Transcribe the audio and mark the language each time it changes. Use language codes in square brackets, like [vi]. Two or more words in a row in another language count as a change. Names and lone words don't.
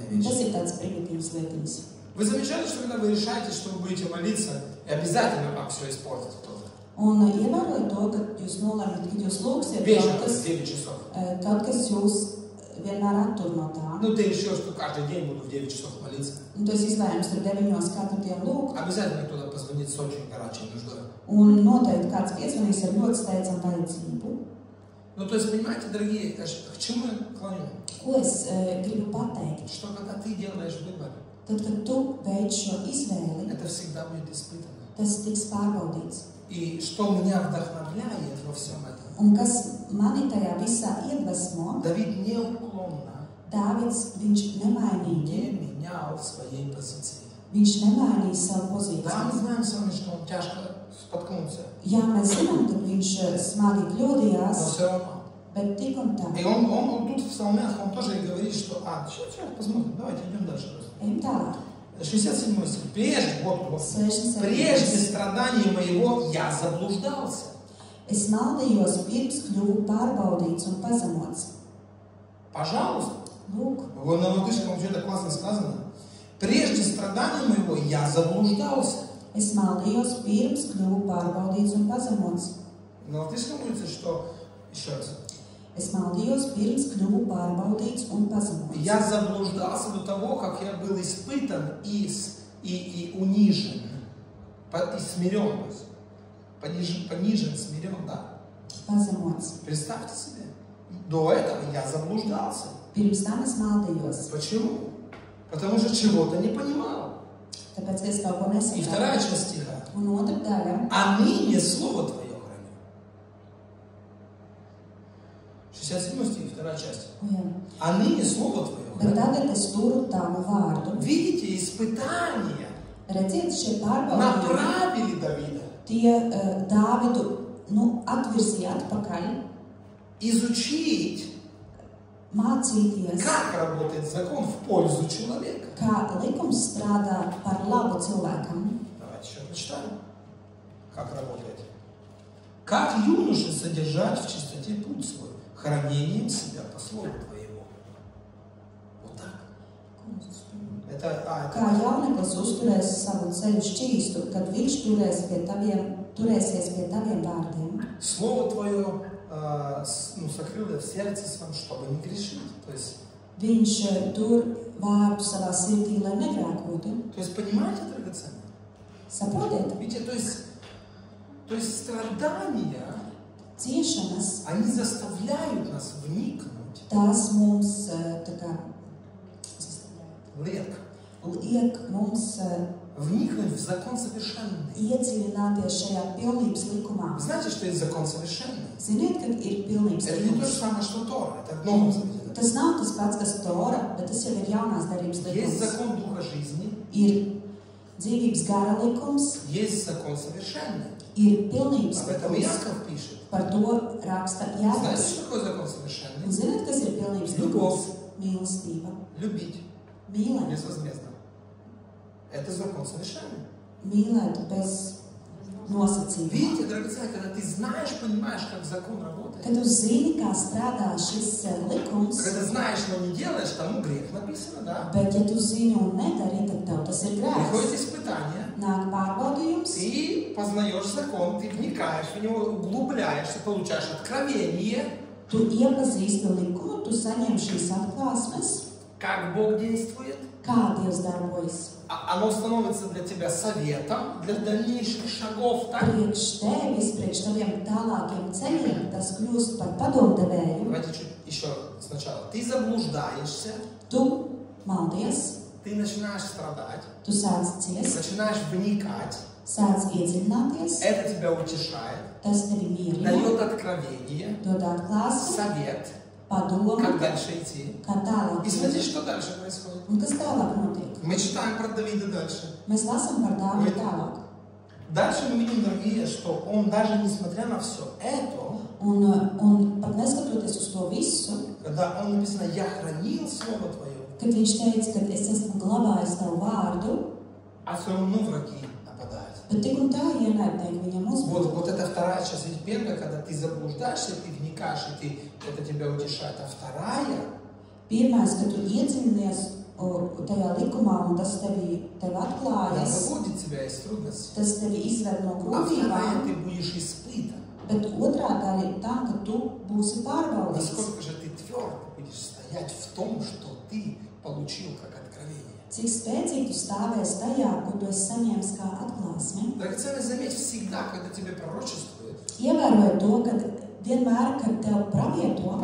[lv] Un tas [ru] вещь. [lv] ir tāds primitīvs lietiņas. [ru] Вы замечали, что когда вы решаете, что вы будете молиться, и обязательно вам все испортит кто-то? [lv] Un ievērojot to, ka jūs nolēmat, ka jūs lūgsiet [ru] Вечером в 9 часов. [lv] kaut kas jūs vienmēr attur no tā. [ru] Ну, ты решил, что каждый день буду в 9 часов молиться. [lv] Un tu esi izlēmis tur 9 katru dienu lūgt. [ru] Обязательно кто-то позвонит с очень горячей нуждой. [lv] Un noteikti kāds piezvanīs ar ļoti steidzamu vajadzību. [ru] Ну, то есть, понимаете, дорогие, к чему я клоню? [lv] Ko es gribu pateikt? [ru] Что когда ты делаешь выбор, [lv] Tad, kad tu veic šo izvēli, [ru] это всегда будет испытано. [lv] tas tiks pārbaudīts. [ru] И что меня вдохновляет во всем этом? [lv] Un kas mani tajā visā iedvesmo, [ru] Давид неуклонно [lv] Dāvids, viņš nemainīgi, [ru] не менял своей позиции. [lv] viņš nemainīja savu [ru] Да, мы [lv] pozīciju. [ru] знаем с вами, что он тяжко споткнулся, [lv] Jā, mēs zinām, ka viņš smagi [ru] но [lv] kļūdījās, [ru] все равно. [lv] bet tik un tā. [ru] И он тут в псалмях, он тоже и говорит, что... сейчас посмотрим, давайте идем дальше. [lv] Ejam tālāk. [ru] 67 стих. Прежде 67. страданий моего я заблуждался. [lv] Es maldījos pirms kļuvu pārbaudīts un pazemots. [ru] Пожалуйста. [lv] Lūk, [ru] Вот на латышском вообще-то классно сказано. Прежде страданий моего я заблуждался. [lv] es maldījos pirms kļuvu pārbaudīts un pazemots. [ru] На латышском говорится, что... Еще раз. [lv] Es maldījos pirms kļuvu pārbaudīts un pazemots. [ru] Я заблуждался до того, как я был испытан и унижен. И смирен. Понижен, смирен, да? [lv] Pazemots. [ru] Представьте себе. До этого я заблуждался. [lv] Pirms tam es maldījos, [ru] Почему? Потому что чего-то не понимал. [lv] tāpēc es kaut ko [ru] И вторая [lv] nesaprotu. [ru] часть стиха. [lv] Un otra daļa. [ru] А ныне слово Твое храню. 67 стих, вторая часть. [lv] Jā. [ru] А ныне слово Твое [lv] Bet [ru] храню. [lv] tagad es turu tavu vārdu. [ru] Видите, испытания [lv] Redziet, šie pārbaudījumi, [ru] направили Давида [lv] tie Dāvidu atvirzīja atpakaļ, [ru] изучить, [lv] mācīties, [ru] как работает закон в пользу человека. [lv] kā likums strādā par labu cilvēkam. [ru] Давайте еще прочитаем, как работает. Как юноше содержать в чистоте путь свой, хранением себя по слову Твоему. Вот так. [lv] Kā jauneklis uzturēs savu ceļu šķīstu, kad viņš turēsies pie taviem vārdiem. [ru] Слово Твое сокрыло в сердце своем, чтобы не грешить. То есть, [lv] Viņš tur vārdu savā sirdī, lai negrēkotu. [ru] то есть понимаете, драгоценные? [lv] Saprotiet, [ru] Видите, то есть страдания, [lv] ciešanas, [ru] они заставляют нас вникнуть, [lv] tās mums liek mums [ru] вникнуть в закон совершенный. [lv] iedziļināties šajā pilnības likumā. [ru] Вы знаете, что есть закон совершенный? [lv] Ziniet, kad ir pilnības [ru] Это не то же [lv] likums. [ru] самое, что Тора. Это в Новом Завете. [lv] Tas nav tas pats, kas Tora, bet tas jau ir jaunās darbības [ru] Есть [lv] likums. [ru] закон Духа жизни, [lv] Ir dzīvības gara likums, [ru] есть закон совершенный. [lv] ir pilnības [ru] Об этом [lv] likums. [ru] Иаков пишет. [lv] Par to raksta [ru] Знаете, [lv] Jānis. [ru] что такое закон [lv] Un [ru] совершенный? [lv] ziniet, kas ir pilnības [ru] Любовь. [lv] likums? Mīlestība. [ru] Любить [lv] Mīlēt. [ru] безвозмездно. Это закон совершенный. [lv] Mīlēt bez nosacījuma. [ru] Видите, драгоценные, когда ты знаешь, понимаешь, как закон работает, [lv] Kad tu zini, kā strādā šis likums, [ru] когда знаешь, но не делаешь, тому грех написано, да? [lv] bet ja tu zini un nedari, tad tev tas ir [ru] Приходит [lv] grēks. [ru] испытание, [lv] Nāk pārbaudījums, [ru] ты познаешь закон, ты вникаешь в него, углубляешься, получаешь откровение, [lv] tu iepazīsti likumu, tu saņem šīs atklāsmes, [ru] как Бог действует. [lv] kā Dievs darbojas. [ru] Оно становится для тебя советом для дальнейших шагов, так? [lv] Priekš tevis, priekš taviem tālākiem ceļiem, tas kļūst par padomdevēju. [ru] Давайте чуть еще сначала. Ты заблуждаешься, [lv] Tu maldies, [ru] ты начинаешь страдать, [lv] tu sāc ciest, [ru] начинаешь вникать, [lv] sāc iedziļināties, [ru] это тебя утешает, [lv] tas tevi mierina, [ru] дает откровение, [lv] dod atklāsmi, [ru] совет, [lv] padomu, [ru] как дальше идти. [lv] kā tālāk. [ru] И смотри, что дальше происходит. [lv] Un kas tālāk notiek? [ru] Мы читаем про Давида дальше. [lv] Mēs lasām par Dāvidu tālāk. [ru] Дальше мы видим, дорогие, что он даже несмотря на все это, [lv] Un pat neskatoties uz to visu, [ru] когда он написано «Я хранил Слово Твое», [lv] kad viņš teica, ka es esmu glabājis tavu vārdu, [ru] а все равно враги нападают. [lv] bet tik un tā ienaidnieki viņam uzbruk. [ru] Вот это вторая часть. Ведь первая, когда ты заблуждаешься, ты вникаешь, и это тебя утешает. А вторая, [lv] Pirmais, ka tu iedziļinies tajā likumā un tas tevi [ru] она [lv] atklājas, [ru] выводит тебя из трудностей. [lv] tas tevi izved no [ru] А вторая, [lv] grūtībām, [ru] ты будешь испытан. [lv] bet otrā daļa ir tā, ka tu būsi pārbaudīts. [ru] Насколько же ты твердо будешь стоять в том, что ты получил как откровение. [lv] Cik spēcīgi tu stāvēsi tajā, ko tu esi saņēmis kā atklāsmi. [ru] Драгоценный, заметь, всегда, когда тебе пророчествуют, [lv] Ievērojiet to, ka vienmēr, kad tev pravieto,